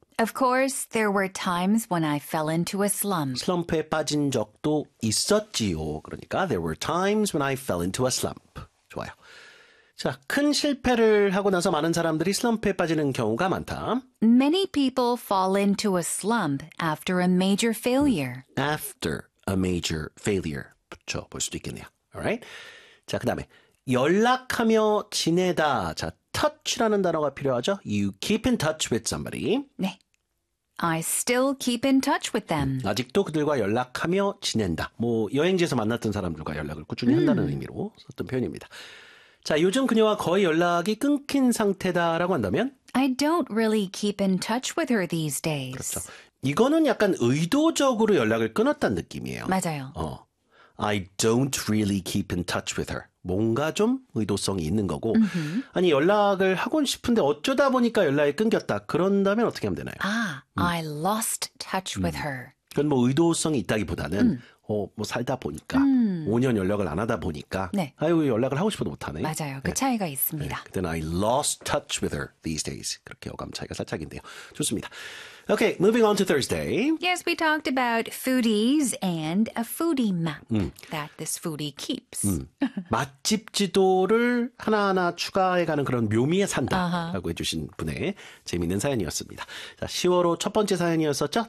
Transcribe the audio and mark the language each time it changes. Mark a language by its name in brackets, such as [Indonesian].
[English] Of course, there were times when I fell into a slump. [Korean] 슬럼프에 빠진 적도 있었지요. [English] 그러니까 there were times when I fell into a slump. [Korean] 좋아요. 자, 큰 실패를 하고 나서 많은 사람들이 슬럼프에 빠지는 경우가 많다. [English] Many people fall into a slump after a major failure. After a major failure. [Korean] 그렇죠. 볼 수도 있겠네요. [English] Alright? [Korean] 자, 그 다음에 연락하며 지내다. 자, touch라는 단어가 필요하죠. [English] You keep in touch with somebody. [Korean] 네. [English] I still keep in touch with them. [Korean] 아직도 그들과 연락하며 지낸다. 뭐 여행지에서 만났던 사람들과 연락을 꾸준히 한다는 의미로 썼던 표현입니다. 자, 요즘 그녀와 거의 연락이 끊긴 상태다라고 한다면? [English] I don't really keep in touch with her these days. [Korean] 그렇죠. 이거는 약간 의도적으로 연락을 끊었다는 느낌이에요. 맞아요. [English] I don't really keep in touch with her. [Korean] 뭔가 좀 의도성이 있는 거고. Mm-hmm. 아니, 연락을 하고 싶은데 어쩌다 보니까 연락이 끊겼다. 그런다면 어떻게 하면 되나요? [English] 아, I lost touch with her. [Korean] 그건 뭐 의도성이 있다기보다는 뭐 살다 보니까 5년 연락을 안 하다 보니까 네. 아이고 연락을 하고 싶어도 못하네. 맞아요. 그 네. 차이가 있습니다. 네. [English] Then I lost touch with her these days. [Korean] 그렇게 어감 차이가 살짝인데요. 좋습니다. [English] Okay, moving on to Thursday. Yes, we talked about foodies and a foodie map that this foodie keeps. [Korean] 맛집 지도를 하나하나 추가해가는 그런 묘미의 산다라고 해주신 분의 재미있는 사연이었습니다. 자, 10월호 첫 번째 사연이었었죠?